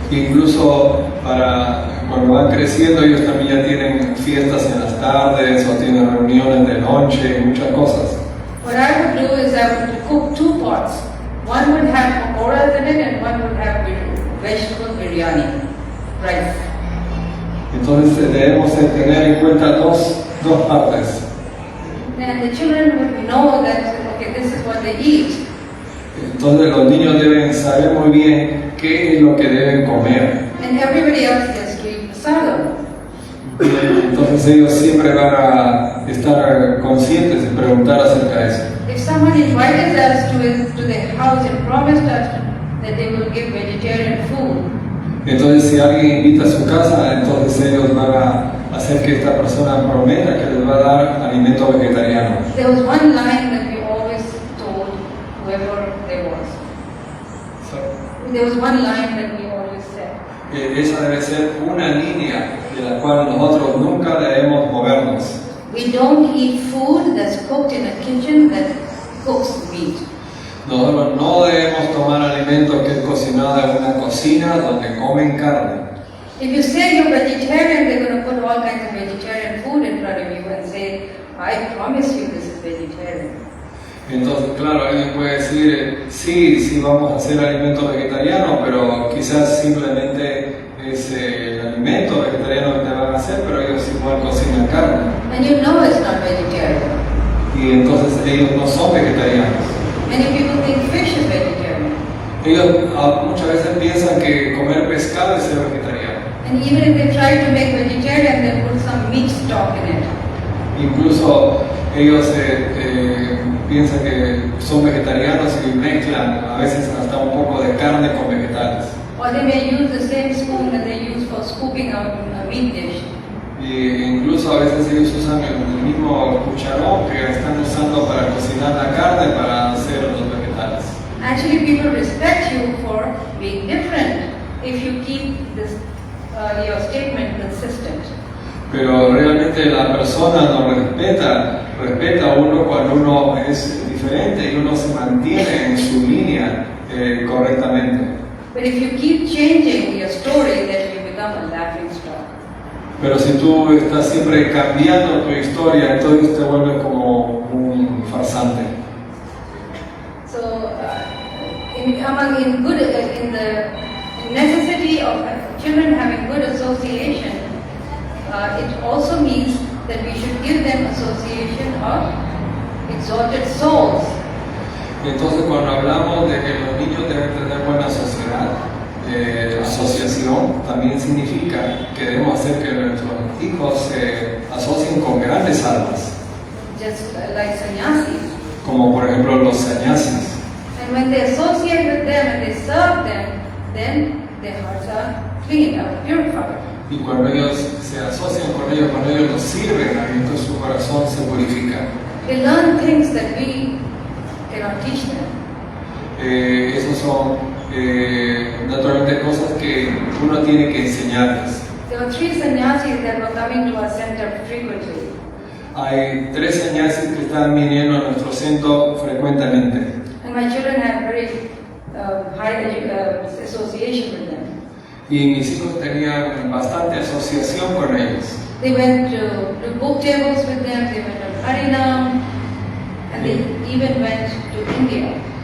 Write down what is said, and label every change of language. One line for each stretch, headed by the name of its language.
Spanish: Incluso para cuando van creciendo ellos también ya tienen fiestas en las tardes o tienen reuniones de noche y muchas cosas.
English: What I would do is I would cook two pots. One would have pakoras in it and one would have vegetable biryani, rice.
Spanish: Entonces debemos tener en cuenta dos partes.
English: And the children would know that, okay, this is what they eat.
Spanish: Entonces los niños deben saber muy bien qué es lo que deben comer.
English: And everybody else gets to eat prasadam.
Spanish: Entonces ellos siempre van a estar conscientes de preguntar acerca de eso.
English: If someone invited us to their house and promised us that they will give vegetarian food,
Spanish: entonces si alguien invita a su casa, entonces ellos van a hacer que esta persona prometa que les va a dar alimento vegetariano.
English: there was one line that we always told whoever there was. There was one line that we always said.
Spanish: Esa debe ser una línea de la cual nosotros nunca debemos movernos.
English: We don't eat food that's cooked in a kitchen that cooks meat.
Spanish: Nosotros no debemos tomar alimento que es cocinado en una cocina donde comen carne.
English: If you say you're vegetarian, they're going to put all kinds of vegetarian food in front of you and say, I promise you this is vegetarian.
Spanish: Entonces, claro, alguien puede decir, sí, vamos a hacer alimento vegetariano, pero quizás simplemente es el alimento vegetariano que te van a hacer, pero ellos igual cocinan carne.
English: And you know it's not vegetarian.
Spanish: Y entonces ellos no son vegetarianos.
English: Many people think fish is vegetarian.
Spanish: Ellos muchas veces piensan que comer pescado es ser vegetariano.
English: And even if they try to make vegetarian, they put some meat stock in it.
Spanish: Incluso ellos piensan que son vegetarianos y mezclan a veces hasta un poco de carne con vegetales.
English: Or they may use the same spoon that they use for scooping out a meat dish.
Spanish: Y incluso a veces ellos usan el mismo cucharón que están usando para cocinar la carne para hacer los vegetales.
English: Actually, people respect you for being different if you keep this, your statement consistent.
Spanish: Pero realmente la persona nos respeta a uno cuando uno es diferente y uno se mantiene en su línea correctamente.
English: But if you keep changing your story, then you become a laughing stock.
Spanish: Pero si tú estás siempre cambiando tu historia, entonces te vuelves como un farsante.
English: So, in the necessity of children having good association, it also means that we should give them association of exalted souls.
Spanish: Entonces, cuando hablamos de que los niños deben tener buena sociedad, asociación, también significa que debemos hacer que nuestros hijos se asocien con grandes almas,
English: Just like sannyasis.
Spanish: como por ejemplo los sannyasis.
English: And when they associate with them and they serve them, then their hearts are clean, are purified.
Spanish: Y cuando ellos se asocian con ellos, cuando ellos los sirven, entonces su corazón se purifica.
English: They learn things that we cannot teach them.
Spanish: Esos son naturalmente cosas que uno tiene que enseñarles.
English: There were 3 sannyasis that were coming to our center frequently.
Spanish: Hay 3 sannyasis que están viniendo a nuestro centro frecuentemente.
English: And my children had very high association with them.
Spanish: Y mis hijos tenían bastante asociación con ellos.
English: They went to book tables with them, they went on Harinam, and they even went to India.